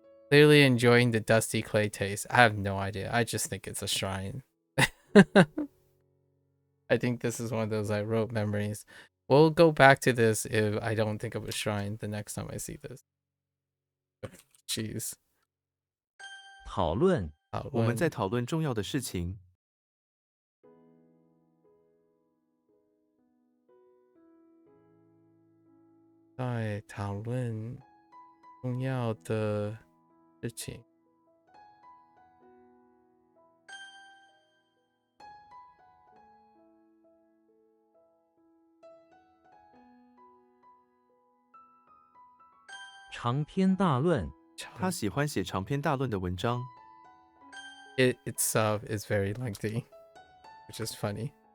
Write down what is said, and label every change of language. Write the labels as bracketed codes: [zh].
[en] Clearly enjoying the dusty clay taste. I have no idea. I just think it's a shrine. I think this is one of those I wrote memories. We'll go back to this if I don't think of a shrine the next time I see this. Jeez. [zh] 讨论我们在讨论重要的事情在讨论重要的事情。长篇大论他喜欢写长篇大论的文章 [en] It itself is very lengthy, which is funny.